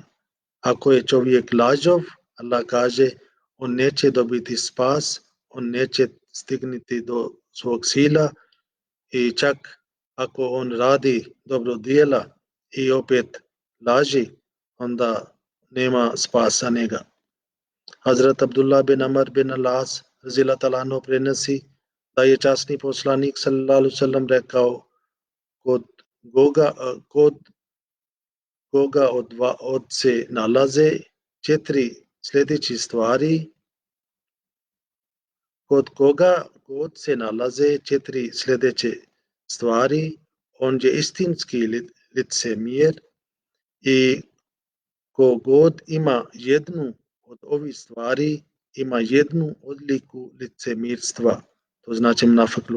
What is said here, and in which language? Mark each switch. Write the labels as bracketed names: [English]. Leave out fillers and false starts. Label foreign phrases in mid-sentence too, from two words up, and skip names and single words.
[Bosnian] Ako je čovjek lažov, Allah kaže, on neće dobiti spas, on neće stignuti do svog cilja i čak ako on radi dobro djela i opet laži, onda nema spasa njega. Hazrat Abdullah bin Amr bin Al-As [Arabic] رضي الله تعالى عنه [Bosnian] prenosi da je časni poslanik [Arabic] صلى الله عليه وسلم [Bosnian] rekao kod koga od se nalaze četiri sljedeći stvari, kod koga god se nalaze četiri sljedeće stvari, on je istinski licemjer i ko god ima jednu od ovih stvari, ima jednu odliku licemirstva, to znači mnafikluk.